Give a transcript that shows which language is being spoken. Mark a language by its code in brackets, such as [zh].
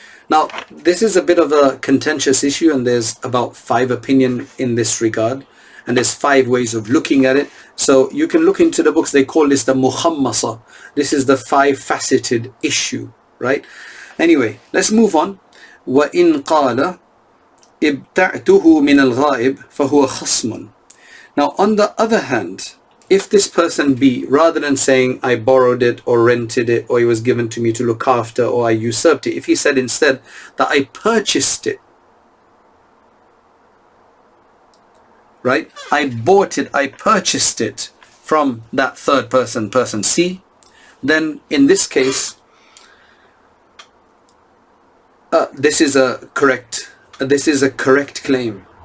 [en] Now, this is a bit of a contentious issue, and there's about 5 opinions in this regard, and there's 5 ways of looking at it. So you can look into the books. They call this the Muhammasa. This is the 5-faceted issue, right? Anyway, let's move on. [ar] وَإِنْ قَالَ إِبْتَعْتُهُ مِنَ الْغَائِبِ فَهُوَ خَصْمٌ. [en] Now, on the other hand, if this person B, rather than saying I borrowed it or rented it or it was given to me to look after or I usurped it, if he said instead that I purchased it, right? I bought it, I purchased it from that third person, person C, then in this case, this is a correct claim.